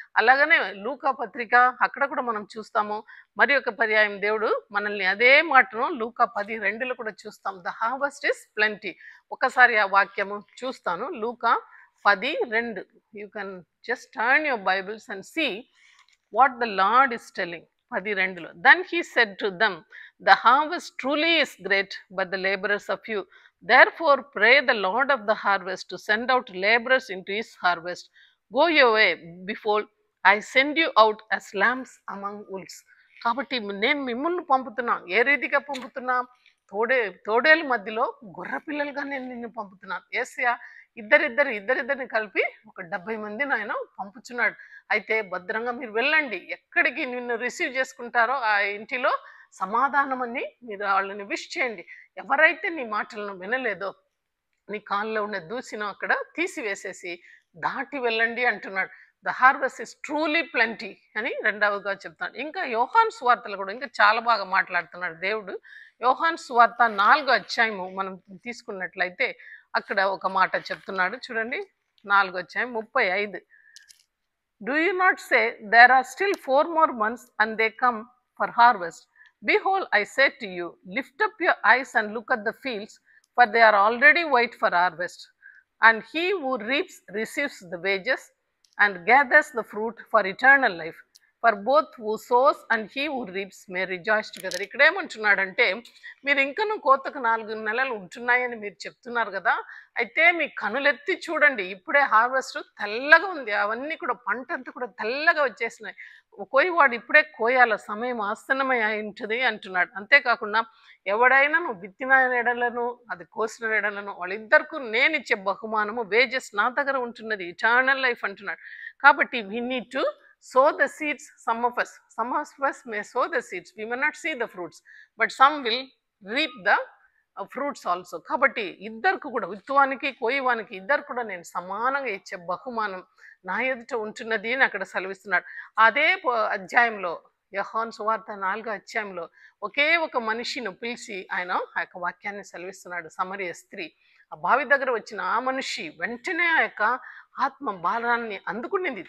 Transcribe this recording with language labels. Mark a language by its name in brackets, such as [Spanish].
[Telugu] అలాగనే లూకా పత్రిక అక్కడ కూడా మనం చూస్తాము. మరి ఒక పర్యాయం దేవుడు మనల్ని అదే మాటను లూకా 10:2 కూడా చూస్తాం. [English] The harvest is plenty. [Telugu] ఒకసారి ఆ వాక్యము చూస్తాను. [English] లూకా 10:2. You can just turn your Bibles and see what the Lord is telling. 10:2. Then he said to them, the harvest truly is great, but the laborers are few. Therefore pray the Lord of the harvest to send out laborers into his harvest. Go your way before I send you out as lambs among wolves. [Telugu] కాబట్టి నేను మిమ్మల్ని పంపుతున్నా. ఏ రీతిగా పంపుతున్నా? తోడేళ్ళ మధ్యలో గొర్ర పిల్లలుగా నేను నిన్ను పంపుతున్నాను. యేసయ్య ఇద్దరిద్దరిని కలిపి ఒక 70 మందిని ఆయన పంపుచున్నాడు. అయితే భద్రంగా మీరు వెళ్ళండి, ఎక్కడికి నిన్ను రిసీవ్ చేసుకుంటారో ఆ ఇంటిలో సమాధానం అని మీరు వాళ్ళని విష్ చేయండి. ఎవరైతే నీ మాటలను వినలేదో నీ కాళ్ళలో ఉన్న దూసిను అక్కడ తీసివేసేసి దాటి వెళ్ళండి అంటున్నాడు. [English] the harvest is truly plenty [Telugu] అని రెండవగా చెప్తాడు. ఇంకా యోహాను సువార్తలు కూడా ఇంకా చాలా బాగా మాట్లాడుతున్నాడు దేవుడు. యోహాను సువార్త 4వ అధ్యాయము మనం తీసుకున్నట్లయితే అక్కడ ఒక మాట చెప్తున్నాడు చూడండి. 4వ అధ్యాయం 35. [English] Do you not say there are still 4 more months and they come for harvest? Behold, I say to you, lift up your eyes and look at the fields, for they are already white for harvest. And he who reaps receives the wages and gathers the fruit for eternal life. For both who sows and he who reaps may rejoice together. [Telugu] ఇక్కడ ఏమంటున్నాడంటే, మీరు ఇంకనూ కోతకు 4 నెలలు ఉంటున్నాయని మీరు చెప్తున్నారు కదా, అయితే మీ కనులెత్తి చూడండి, ఇప్పుడే హార్వెస్ట్ తెల్లగా ఉంది. అవన్నీ కూడా పంట అంతా కూడా తెల్లగా వచ్చేసినాయి. కోయివాడు ఇప్పుడే కోయాల సమయం ఆసన్నమై ఉంటుంది అంటున్నాడు. అంతేకాకుండా ఎవడైనా నువ్వు విత్తిన ఎడలను అది కోసిన ఎడలను వాళ్ళిద్దరికీ నేను ఇచ్చే బహుమానము వేజెస్ నా దగ్గర ఉంటున్నది, ఇటర్నల్ లైఫ్ అంటున్నాడు. [English] కాబట్టి we need to sow the seeds. Some of us may sow the seeds, we may not see the fruits, but some will reap the fruits also. [Telugu] కాబట్టి ఇద్దరికి కూడా, విత్తువానికి కోయివానికి ఇద్దరు కూడా నేను సమానంగా ఇచ్చే బహుమానం నా ఎదుట ఉంటున్నది అని అక్కడ సెలవిస్తున్నాడు. అదే అధ్యాయంలో యోహాను సువార్త 4వ అధ్యాయంలో ఒకే ఒక మనిషిని పిలిచి ఆయన ఆ యొక్క వాక్యాన్ని సెలవిస్తున్నాడు. సమరయ స్త్రీ ఆ బావి దగ్గర వచ్చిన ఆ మనిషి వెంటనే ఆ యొక్క ఆత్మ భారాన్ని అందుకునింది.